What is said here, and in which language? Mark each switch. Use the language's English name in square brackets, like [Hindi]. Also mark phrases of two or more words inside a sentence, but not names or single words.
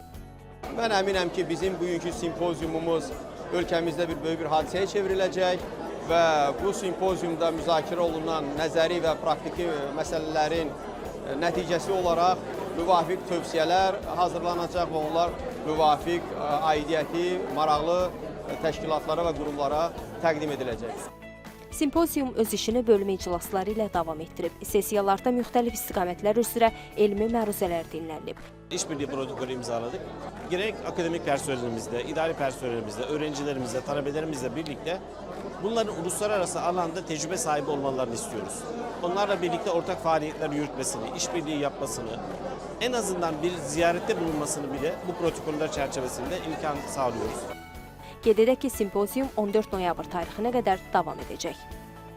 [Azerbaijani] Mən əminəm ki, bizim bugünkü simpoziumumuz ölkəmizdə böyük bir hadisəyə çevriləcək və bu simpoziumda müzakirə olunan nəzəri və praktiki məsələlərin nəticəsi olaraq müvafiq tövsiyələr hazırlanacaq və onlar müvafiq aidiyyəti, maraqlı təşkilatlara və qurumlara təqdim ediləcək. Simpozium öz işini bölmə iclasları ilə davam etdirib. Sessiyalarda müxtəlif istiqamətlər üzrə elmi məruzələr dinlənilib. [Turkish] İşbirliği protokolü imzaladık. Gerek akademik personelimizle, idari personelimizle, öğrencilerimizle, talebelerimizle birlikte bunların uluslararası alanda tecrübe sahibi olmalarını istiyoruz. Onlarla birlikte ortak faaliyetler yürütmesini, işbirliği yapmasını, en azından bir ziyarette bulunmasını bile bu protokoller çerçevesinde imkan sağlıyoruz. [Azerbaijani] Qeyd edək ki, simpozium 14 noyabr tarixinə qədər davam edəcək.